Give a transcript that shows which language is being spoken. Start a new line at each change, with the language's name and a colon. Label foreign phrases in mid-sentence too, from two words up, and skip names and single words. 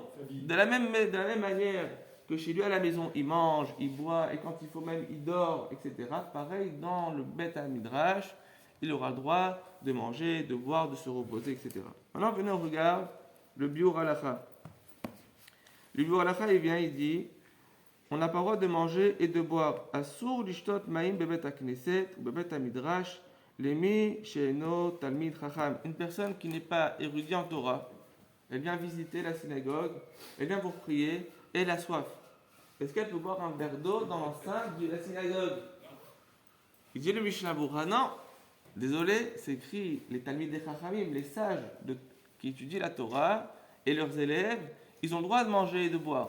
French: De la même manière que chez lui à la maison, il mange, il boit, et quand il faut même, il dort, etc. Pareil, dans le Beth Midrash, il aura le droit de manger, de boire, de se reposer, etc. Maintenant, venez, on regarde le Biur Halacha. Le Biur Halacha, il dit, on n'a pas le droit de manger et de boire.
Hebrew: אסור לשתות מים בבית הכנסת, בבית מדרש, למי שאינו תלמיד חכם.
French: Une personne qui n'est pas érudite en Torah, elle vient visiter la synagogue, elle vient pour prier, et elle a soif. Est-ce qu'elle peut boire un verre d'eau dans l'enceinte de la synagogue? Il dit le Mishnah Berurah, non. Désolé, c'est écrit les
Hebrew: תלמידי חכמים,
French: les sages qui étudient la Torah, et leurs élèves, ils ont le droit de manger et de boire.